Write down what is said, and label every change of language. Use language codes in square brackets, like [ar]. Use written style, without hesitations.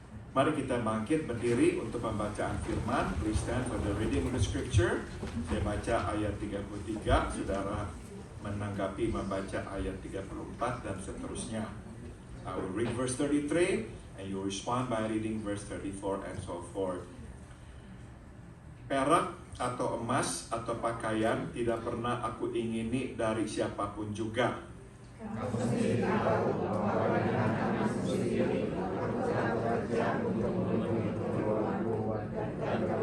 [id] Mari kita bangkit berdiri untuk pembacaan firman. [en] Please stand for the reading of the scripture. [id] Saya baca ayat 33, saudara menanggapi membaca ayat 34 dan seterusnya. [en] I will read verse 33 and you respond by reading verse 34 and so forth. [id] Perak atau emas atau pakaian tidak pernah aku ingini dari siapapun juga. Kamu sendiri tahu bahwa dengan emas sendiri aku telah bekerja untuk memenuhi keperluanku dan